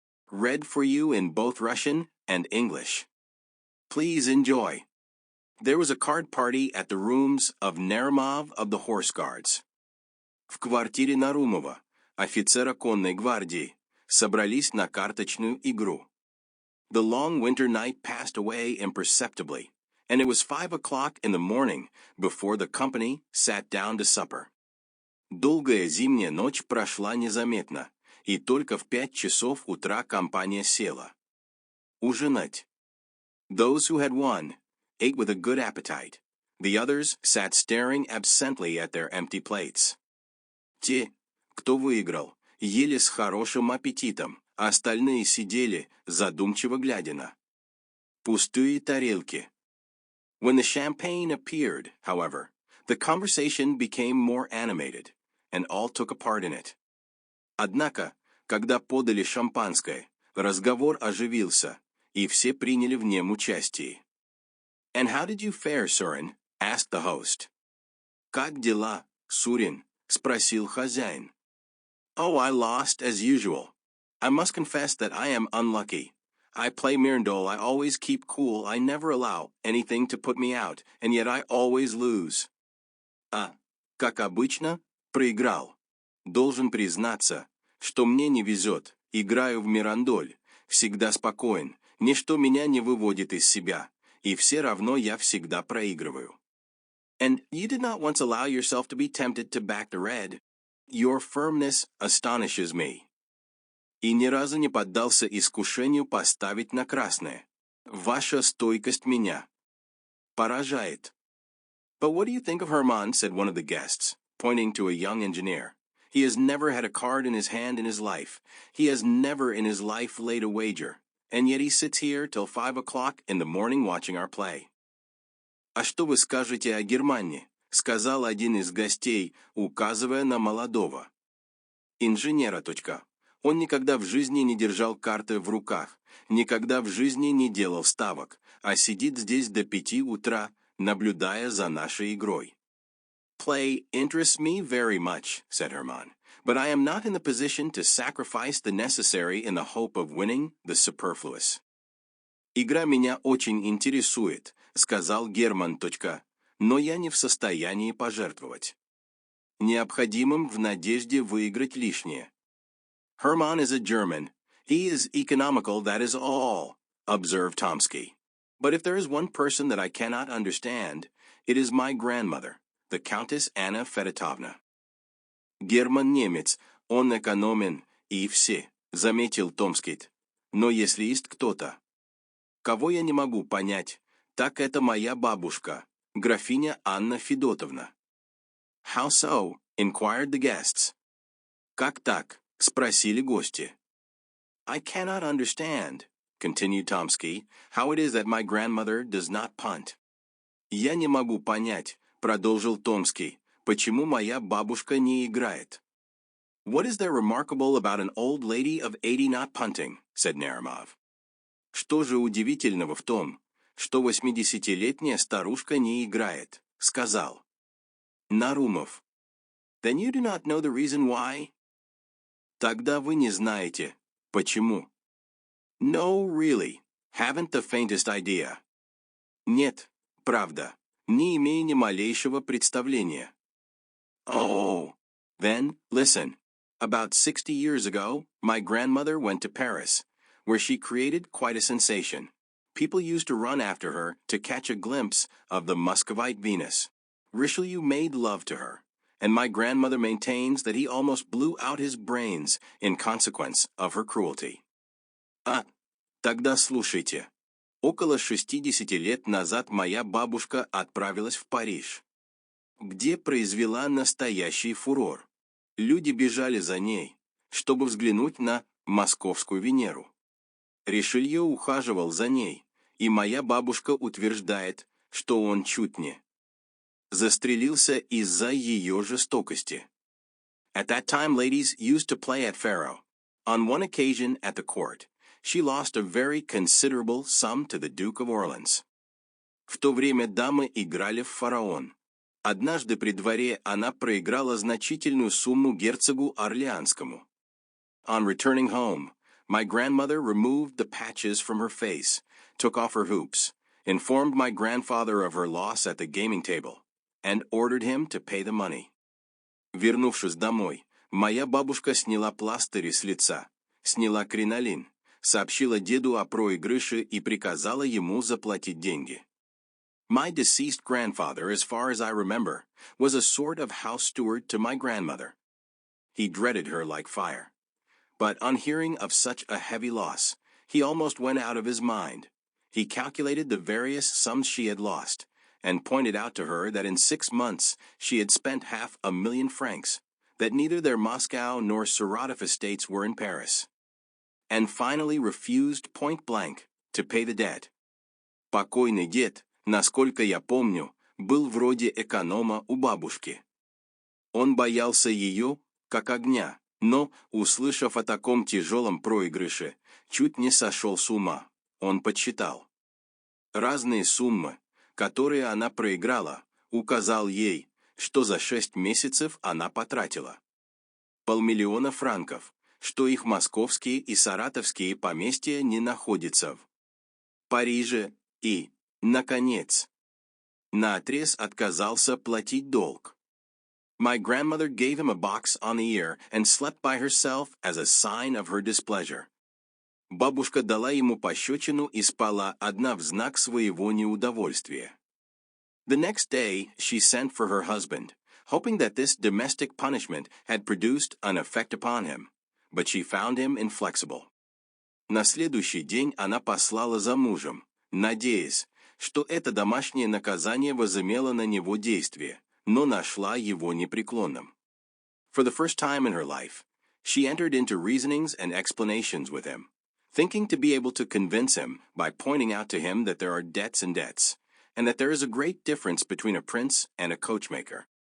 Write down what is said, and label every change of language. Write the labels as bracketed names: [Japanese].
[English] Read for you in both Russian and English. Please enjoy. There was a card party at the rooms of Naramov of the Horse Guards. [Russian] В квартире Нарумова, офицера конной гвардии, собрались на карточную игру. [English] The long winter night passed away imperceptibly, and it was 5 o'clock in the morning before the company sat down to supper. [Russian] Долгая зимняя ночь прошла незаметно, и только в 5 часов утра компания села. Ужинать. [English] Those who had won ate with a good appetite. The others sat staring absently at their empty plates. [Russian] Те, кто выиграл, ели с хорошим аппетитом, а остальные сидели, задумчиво глядя на пустые тарелки. [English] When the champagne appeared, however, the conversation became more animated, and all took a part in it. [Russian] Однако, когда подали шампанское, разговор оживился, и все приняли в нем участие. [English] And how did you fare, Surin? Asked the host. [Russian] Как дела, Сурин? Спросил хозяин. [English] Oh, I lost as usual. I must confess that I am unlucky. I play Mirandole, I always keep cool, I never allow anything to put me out, and yet I always lose. [Russian] Как обычно, проиграл. Должен признаться, что мне не везет, играю в Мирандоль, всегда спокоен, ничто меня не выводит из себя, и все равно я всегда проигрываю. [English] And you did not once allow yourself to be tempted to back the red. Your firmness astonishes me. [Russian] И ни разу не поддался искушению поставить на красное. Ваша стойкость меня поражает. [English] But what do you think of Herman? Said one of the guests, pointing to a young engineer. He has never had a card in his hand in his life. He has never in his life laid a wager. And yet he sits here till 5 o'clock in the morning watching our play. [Russian] А что вы скажете о Германии? Сказал один из гостей, указывая на молодого инженера. Он никогда в жизни не держал карты в руках, никогда в жизни не делал ставок, а сидит здесь до 5 утра, наблюдая за нашей игрой. [English] Play interests me very much, said Herman, but I am not in the position to sacrifice the necessary in the hope of winning the superfluous. [Russian] Игра меня очень интересует, сказал Герман. Но я не в состоянии пожертвовать необходимым в надежде выиграть лишнее. [English] Herman is a German. He is economical, that is all, observed Tomsky. But if there is one person that I cannot understand, it is my grandmother, the Countess Anna Fedotovna. [Russian] Герман немец, он экономен, и все, заметил Томский. Но если есть кто-то, кого я не могу понять, так это моя бабушка, графиня Анна Федотовна. [English] How so? Inquired the guests. [Russian] Как так? Спросили гости. [English] I cannot understand, continued Tomsky, how it is that my grandmother does not punt. [Russian] Я не могу понять, продолжил Томский, почему моя бабушка не играет. [English] What is there remarkable about an old lady of 80 not punting? Said Naramov. [Russian] Что же удивительного в том, что 80-летняя старушка не играет, сказал Нарумов. [English] Then you do not know the reason why? [Russian] Тогда вы не знаете, почему. [English] No, really, haven't the faintest idea. [Russian] Нет, правда, не имею ни малейшего представления. [English] Oh, then, listen. About 60 years ago, my grandmother went to Paris, where she created quite a sensation. People used to run after her to catch a glimpse of the Muscovite Venus. Richelieu made love to her, and my grandmother maintains that he almost blew out his brains in consequence of her cruelty. [Russian] Тогда слушайте. Около 60 лет назад моя бабушка отправилась в Париж, где произвела настоящий фурор. Люди бежали за ней, чтобы взглянуть на московскую Венеру. Ришелье ухаживал за ней, и моя бабушка утверждает, что он чуть не застрелился из-за ее жестокости. [English] At that time, ladies used to play at faro. On one occasion at the court, she lost a very considerable sum to the Duke of Orleans. [Russian] В то время дамы играли в фараон. Однажды при дворе она проиграла значительную сумму герцогу Орлеанскому. [English] On returning home, my grandmother removed the patches from her face, took off her hoops, informed my grandfather of her loss at the gaming table, and ordered him to pay the money. [Russian] Вернувшись домой, моя бабушка сняла пластыри с лица, сняла кринолин, сообщила деду о проигрыше и приказала ему заплатить деньги. [English] My deceased grandfather, as far as I remember, was a sort of house steward to my grandmother. He dreaded her like fire. But on hearing of such a heavy loss, he almost went out of his mind. He calculated the various sums she had lost, and pointed out to her that in 6 months she had spent 500,000 francs, that neither their Moscow nor Saratov estates were in Paris, and finally refused point-blank to pay the debt. [Russian] Покойный дед, насколько я помню, был вроде эконома у бабушки. Он боялся ее, как огня, но, услышав о таком тяжелом проигрыше, чуть не сошел с ума. Он подсчитал разные суммы, которые она проиграла, указал ей, что за 6 месяцев она потратила 500 000 франков, что их московские и саратовские поместья не находятся в Париже и, наконец, наотрез отказался платить долг. [English] My grandmother gave him a box on the ear and slept by herself as a sign of her displeasure. [Russian] Бабушка дала ему пощечину и спала одна в знак своего неудовольствия. [English] The next day she sent for her husband, hoping that this domestic punishment had produced an effect upon him, but she found him inflexible. [Russian] На следующий день она послала за мужем, надеясь, что это домашнее наказание возымело на него действие, но нашла его непреклонным. [English] For the first time in her life, she entered into reasonings and explanations with him, thinking to be able to convince him by pointing out to him that there are debts and debts, and that there is a great difference between a prince and a coachmaker.